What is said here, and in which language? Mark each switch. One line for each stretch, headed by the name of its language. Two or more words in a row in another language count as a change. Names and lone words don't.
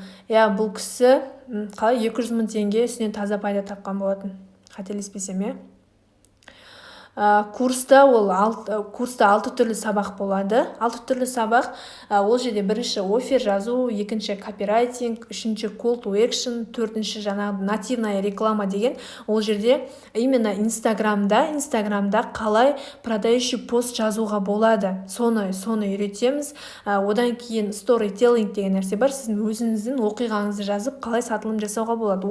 Kazakh: Бұл кісі қалай 200 мың теңге үстінен таза пайда тапқан болатын, қателеспесем. Курста 6 түрлі сабақ болады. 6 түрлі сабақ, ол жерде бірінші офер жазу, екінші копирайтинг, үшінші
English: call to action,
Kazakh: төртінші жаңағы
Russian: нативная реклама
Kazakh: деген. Ол жерде именно Инстаграмда қалай
Russian: продающий пост
Kazakh: жазуға болады. Соны үйретеміз. Одан кейін storytelling деген нәрсе бар. Сіздің өзіңіздің оқиғаңызды жазып, қалай сатылым жасауға болады.